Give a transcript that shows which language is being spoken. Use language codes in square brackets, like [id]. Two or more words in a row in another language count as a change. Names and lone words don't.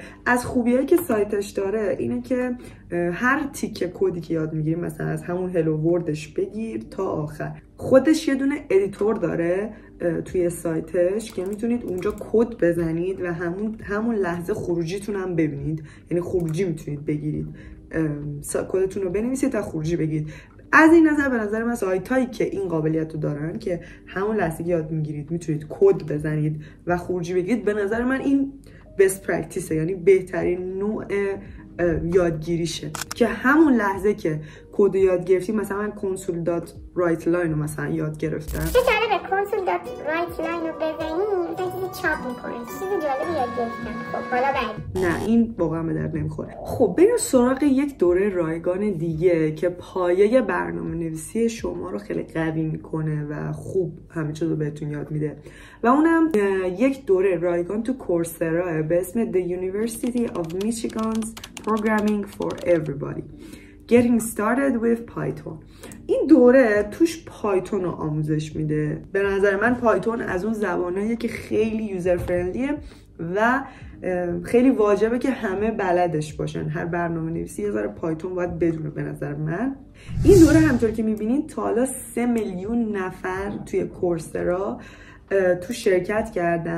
[fa] از خوبیایی که سایتش داره اینه که هر تیکه کدی که یاد میگیری، مثلا از همون هلو وردش بگیر تا آخر، خودش یه دونه ادیتور داره توی سایتش که میتونید اونجا کد بزنید و همون لحظه خروجیتون هم ببینید، یعنی خروجی میتونید بگیرید، کدتون رو بنویسید تا خروجی بگیرید. از این نظر به نظر من سایت هایی که این قابلیت رو دارن که همون لحظه که یاد میگیرید میتونید کد بزنید و خروجی بگیرید، به نظر من این [en] best practice، [fa] یعنی بهترین نوع یادگیریشه که همون لحظه که کد یاد گرفتی، مثلا من console.write line رو مثلا یاد گرفتم. چه جالبه console.write line رو بزنی مثلا چیزی چاپ میکنه، چیز جالبی یاد گرفتم. خب حالا بعد نه این واقعا به درد نمیخوره. خب بریم سراغ یک دوره رایگان دیگه که پایه برنامه نویسی شما رو خیلی قوی میکنه و خوب همه چیز رو بهتون یاد میده و اونم یک دوره رایگان تو کورسرا به اسم The University of Michigan's Programming for Everybody Getting Started with Python. این دوره توش پایتون رو آموزش میده. به نظر من پایتون از اون زبانهاییه که خیلی [en] user friendly [fa] و خیلی واجبه که همه بلدش باشن. هر برنامه نویسی یه ذره پایتون باید بدونه به نظر من. این دوره همطور که میبینید تا حالا 3 میلیون نفر توی کورسرا تو شرکت کردن.